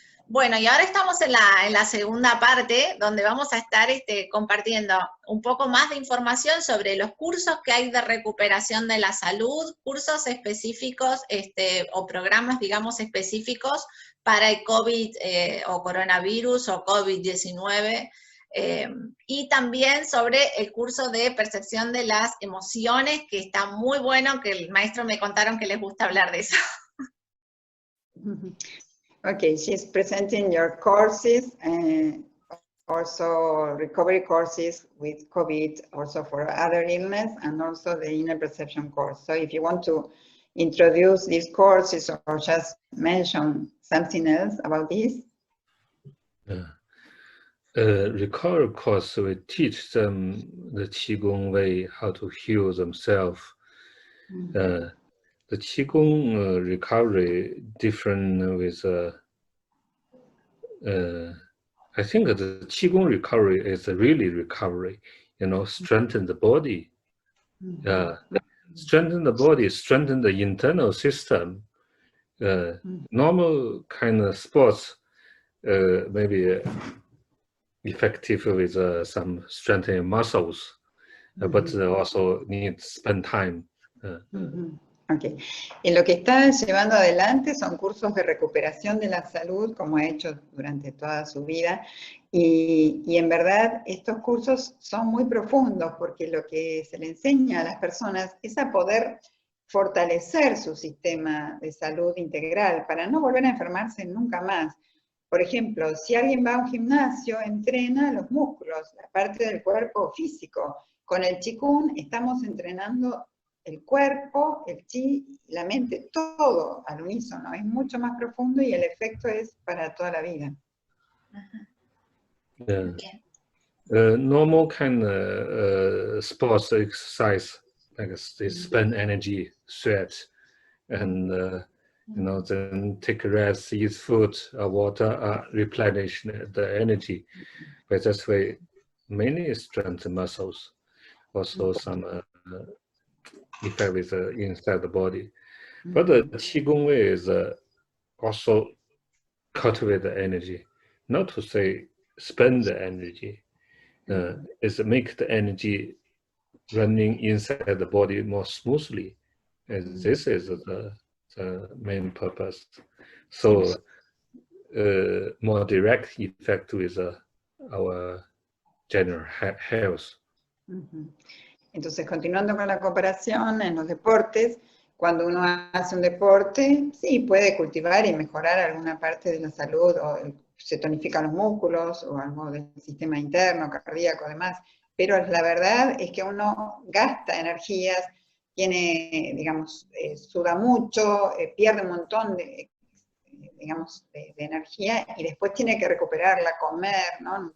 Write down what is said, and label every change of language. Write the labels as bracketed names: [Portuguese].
[Spanish] Bueno, y ahora estamos en la segunda parte, donde vamos a estar compartiendo un poco más de información sobre los cursos que hay de recuperación de la salud, cursos específicos o programas, digamos, específicos para el COVID o coronavirus o COVID-19, y también sobre el curso de percepción de las emociones, que está muy bueno, que el maestro me contaron que les gusta hablar de eso. [English] Okay, she's presenting your courses and also recovery courses with COVID, also for other illness, and also the inner perception course. So if you want to introduce these courses or just mention something else about this. Recovery course, we teach them the Qigong way, how to heal themselves. The Qigong recovery different with, I think the Qigong recovery is really recovery, strengthen the body. Strengthen the body, strengthen the internal system. Normal kind of sports maybe effective with some strengthening muscles, but also need to spend time. Ok. [Spanish] En lo que está llevando adelante son cursos de recuperación de la salud, como ha hecho durante toda su vida, y en verdad estos cursos son muy profundos, porque lo que se le enseña a las personas es a poder fortalecer su sistema de salud integral, para no volver a enfermarse nunca más. Por ejemplo, si alguien va a un gimnasio, entrena los músculos, la parte del cuerpo físico. Con el Qigong estamos entrenando el cuerpo, el chi, la mente, todo al unísono. Es mucho más profundo y el efecto es para toda la vida. [English] Yeah. Normal kind of sports exercise, like they spend energy, sweat, and you know, then take a rest, eat food, water, replenish the energy. But that's why many strength muscles, also some effect with inside the body. But the Qigong way is also cultivate the energy, not to say spend the energy. Is make the energy running inside the body more smoothly. And this is the main purpose. So more direct effect with our general health. [Spanish] Entonces, continuando con la comparación en los deportes, cuando uno hace un deporte, sí, puede cultivar y mejorar alguna parte de la salud, o se tonifican los músculos, o algo del sistema interno, cardíaco, demás, pero la verdad es que uno gasta energías, tiene, digamos, suda mucho, pierde un montón de, digamos, de energía, y después tiene que recuperarla, comer, ¿no?